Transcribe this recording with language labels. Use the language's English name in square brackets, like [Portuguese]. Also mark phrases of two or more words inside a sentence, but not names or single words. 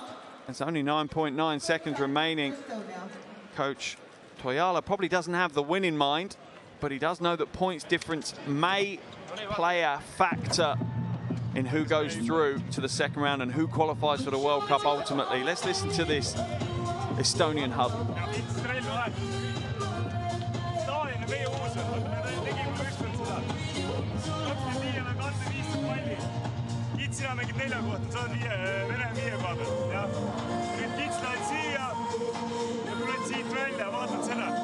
[English] There's only 9.9 seconds remaining. Coach Toyala probably doesn't have the win in mind, but he does know that points difference may play a factor in who goes through to the second round and who qualifies for the World Cup ultimately. Let's listen to this Estonian huddle. [Estonian] sina mängid 4 kohta, sa oled Vene 5 koha peal, jah. Nüüd Kits lähed siia ja tuled siit välja, vaatad seda.